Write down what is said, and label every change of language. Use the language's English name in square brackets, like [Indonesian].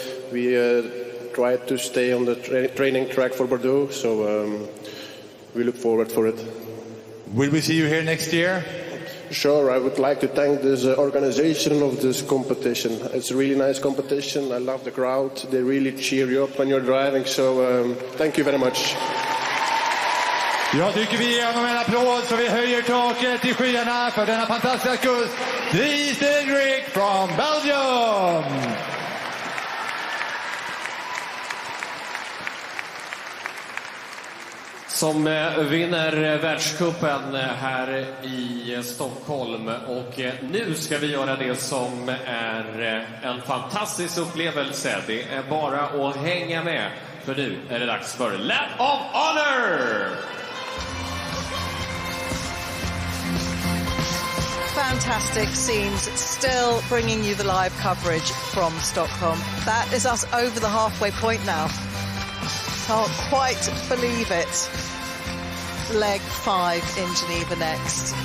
[English] We tried to stay on the training track for Bordeaux, so we look forward for it. Will we see you here next year? Sure, I would like to thank this organization of this competition. It's a really nice competition. I love the crowd. They really cheer you up when you're driving, so thank you very much. [Swedish] Jag tycker vi ger honom en applåd så vi höjer taket i skyarna för denna fantastiska kurs. [English] Dries Degrieck from Belgium! [Swedish] Som vinner världscupen här i Stockholm. Och nu ska vi göra det som är en fantastisk upplevelse. Det är bara att hänga med. För nu är det dags för Lap of Honor! [English] Fantastic scenes, still bringing you the live coverage from Stockholm. That is us over the halfway point now. Can't quite believe it. Leg 5 in Geneva next.